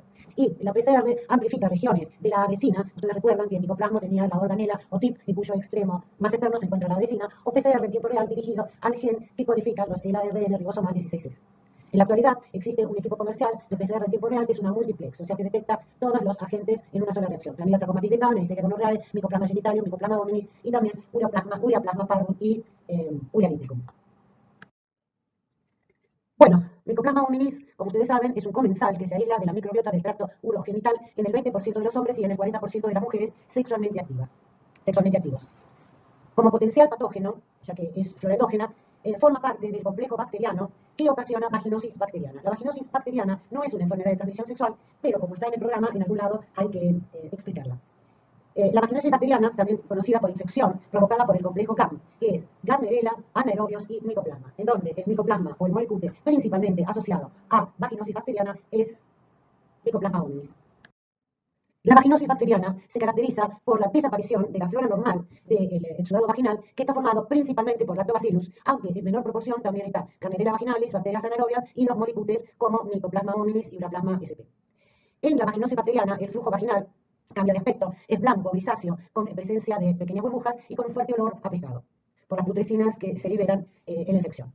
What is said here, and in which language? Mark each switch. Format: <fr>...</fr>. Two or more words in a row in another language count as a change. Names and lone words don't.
<es>Y la PCR amplifica regiones de la adesina. Ustedes recuerdan que el micoplasma tenía la organela o TIP, en cuyo extremo más externo se encuentra la adesina, o PCR en tiempo real dirigido al gen que codifica el ARN ribosomal 16S. En la actualidad existe un equipo comercial de PCR en tiempo real que es una multiplex, o sea que detecta todos los agentes en una sola reacción. Clamidia trachomatis BK, Neisseria gonorrhoeae, Mycoplasma genitalium, Mycoplasma hominis y también ureaplasma parvum y urealyticum. Bueno, Mycoplasma hominis, como ustedes saben, es un comensal que se aísla de la microbiota del tracto urogenital en el 20% de los hombres y en el 40% de las mujeres sexualmente activos. Como potencial patógeno, ya que es floretógena, forma parte del complejo bacteriano que ocasiona vaginosis bacteriana. La vaginosis bacteriana no es una enfermedad de transmisión sexual, pero como está en el programa, en algún lado hay que explicarla. La vaginosis bacteriana, también conocida por infección provocada por el complejo GAM, que es Gardnerella, anaerobios y Mycoplasma, en donde el Mycoplasma o el molicute principalmente asociado a vaginosis bacteriana es Mycoplasma hominis. La vaginosis bacteriana se caracteriza por la desaparición de la flora normal del exudado vaginal, que está formado principalmente por lactobacillus, aunque en menor proporción también está Gardnerella vaginalis, bacterias anaerobias y los molicutes como Mycoplasma hominis y Ureaplasma sp. En la vaginosis bacteriana, el flujo vaginal cambia de aspecto, es blanco, grisáceo, con presencia de pequeñas burbujas y con un fuerte olor a pescado, por las putricinas que se liberan en la infección.</es>